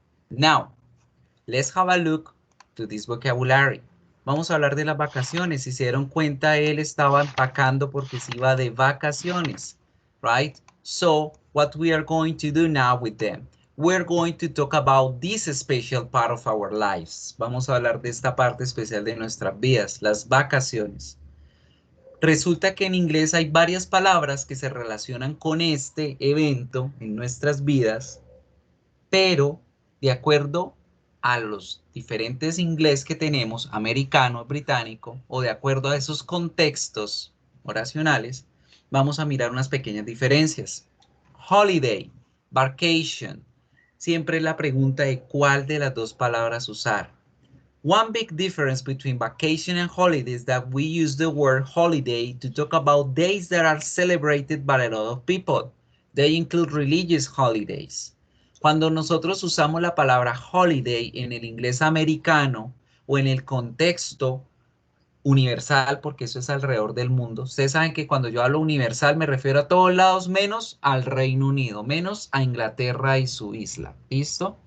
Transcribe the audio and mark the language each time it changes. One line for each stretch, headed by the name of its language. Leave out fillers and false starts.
English: Now, let's have a look to this vocabulary.
Spanish: Vamos a hablar de las vacaciones. Si se dieron cuenta, él estaba empacando porque se iba de vacaciones,
English: right? So, what we are going to do now with them? We're going to talk about this special part of our lives.
Spanish: Vamos a hablar de esta parte especial de nuestras vidas, las vacaciones. Resulta que en inglés hay varias palabras que se relacionan con este evento en nuestras vidas, pero de acuerdo a los diferentes inglés que tenemos, americano, británico, o de acuerdo a esos contextos oracionales, vamos a mirar unas pequeñas diferencias. Holiday, Vacation. Siempre la pregunta de cuál de las dos palabras usar.
English: One big difference between vacation and holiday is that we use the word holiday to talk about days that are celebrated by a lot of people. They include religious holidays.
Spanish: Cuando nosotros usamos la palabra holiday en el inglés americano o en el contexto universal, porque eso es alrededor del mundo, ustedes saben que cuando yo hablo universal me refiero a todos lados menos al Reino Unido, menos a Inglaterra y su isla. ¿Listo?